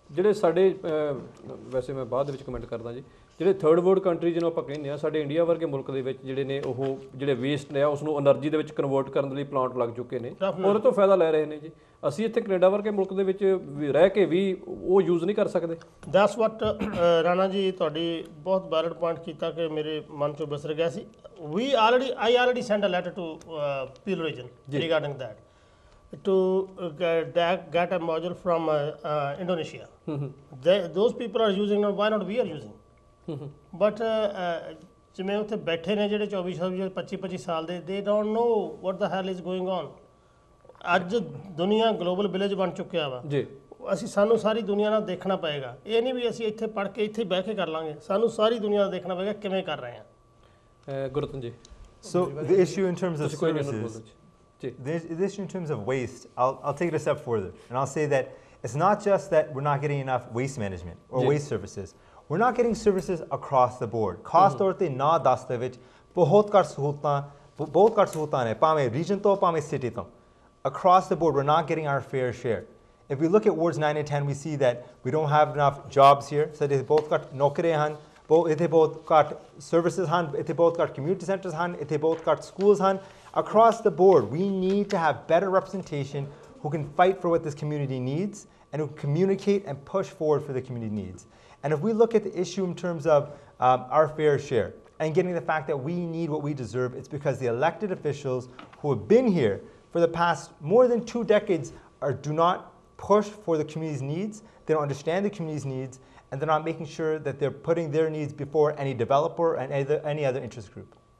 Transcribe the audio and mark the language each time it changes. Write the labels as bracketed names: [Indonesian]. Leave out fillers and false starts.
[Punjabi] ਜਿਹੜੇ ਸਾਡੇ ਵੈਸੇ ਮੈਂ ਬਾਅਦ ਵਿੱਚ ਕਮੈਂਟ ਕਰਦਾ ਜੀ, ਜਿਹੜੇ ਥਰਡ ਵਰਲਡ ਕੰਟਰੀ ਜਿਹਨੂੰ ਆਪਾਂ ਕਹਿੰਦੇ ਆ, ਸਾਡੇ ਇੰਡੀਆ ਵਰਗੇ ਮੁਲਕ ਦੇ ਵਿੱਚ ਜਿਹੜੇ ਨੇ ਉਹ ਜਿਹੜੇ ਵੇਸਟ ਨੇ ਉਸ ਨੂੰ એનર્ਜੀ ਦੇ ਵਿੱਚ ਕਨਵਰਟ ਕਰਨ ਦੇ ਲਈ ਪਲਾਂਟ ਲੱਗ ਚੁੱਕੇ ਨੇ, ਉਹਦੇ ਤੋਂ ਫਾਇਦਾ ਲੈ ਰਹੇ ਨੇ ਜੀ। ਅਸੀਂ ਇੱਥੇ ਕੈਨੇਡਾ ਵਰਗੇ ਮੁਲਕ ਦੇ ਵਿੱਚ ਰਹਿ ਕੇ ਵੀ ਉਹ ਯੂਜ਼ ਨਹੀਂ ਕਰ ਸਕਦੇ। [English] that's what [Punjabi] ਰਾਣਾ ਜੀ ਤੁਹਾਡੀ ਬਹੁਤ ਵੈਲਿਡ ਪੁਆਇੰਟ ਕੀਤਾ ਕਿ ਮੇਰੇ ਮਨ ਚੋਂ ਵਿਸਰ ਗਿਆ ਸੀ। [English] I already sent a letter to Peel region regarding that to get a module from Indonesia. Those people are using it, why not we are using? But [Punjabi] ਜਿਵੇਂ ਉੱਥੇ ਬੈਠੇ ਨੇ ਜਿਹੜੇ 24-25 ਸਾਲ ਦੇ, [English] they don't know what the hell is going on. [Punjabi] ਅੱਜ ਦੁਨੀਆ global village ਬਣ ਚੁੱਕਿਆ ਵਾ ਜੀ। ਅਸੀਂ ਸਾਨੂੰ ਸਾਰੀ ਦੁਨੀਆ ਨਾਲ ਦੇਖਣਾ ਪਏਗਾ। ਇਹ ਨਹੀਂ ਵੀ ਅਸੀਂ ਇੱਥੇ ਪੜ੍ਹ ਕੇ ਇੱਥੇ ਬਹਿ ਕੇ ਕਰ ਲਾਂਗੇ, ਸਾਨੂੰ ਸਾਰੀ ਦੁਨੀਆ ਦਾ ਦੇਖਣਾ ਪਏਗਾ ਕਿਵੇਂ ਕਰ ਰਹੇ ਹਾਂ। ਗੁਰਤਨ ਜੀ [English] So the issue in terms of services, the issue in terms of waste, I'll take it a step further, and I'll say that it's not just that we're not getting enough waste management or waste services. We're not getting services across the board. [Punjabi] ਖਾਸ ਤੌਰ ਤੇ ਨਾ 10 ਦੇ ਵਿੱਚ ਬਹੁਤ ਘੱਟ ਸਹੂਲਤਾਂ ਨੇ, ਭਾਵੇਂ ਰੀਜਨ ਤੋਂ ਭਾਵੇਂ ਸਿਟੀ ਤੋਂ। [English] Across the board, we're not getting our fair share. If we look at wards 9 and 10, we see that we don't have enough jobs here. [Punjabi] ਸਾਡੇ ਬਹੁਤ ਘੱਟ ਨੌਕਰੀਆਂ ਹਨ, ਇੱਥੇ ਬਹੁਤ ਘੱਟ services ਹਨ, ਇੱਥੇ ਬਹੁਤ ਘੱਟ community centers ਹਨ, ਇੱਥੇ ਬਹੁਤ ਘੱਟ schools ਹਨ। [English] Across the board, we need to have better representation who can fight for what this community needs and who can communicate and push forward for the community needs. And if we look at the issue in terms of our fair share and getting the fact that we need what we deserve, it's because the elected officials who have been here for the past more than 2 decades do not push for the community's needs, they don't understand the community's needs, and they're not making sure that they're putting their needs before any developer and any other interest group.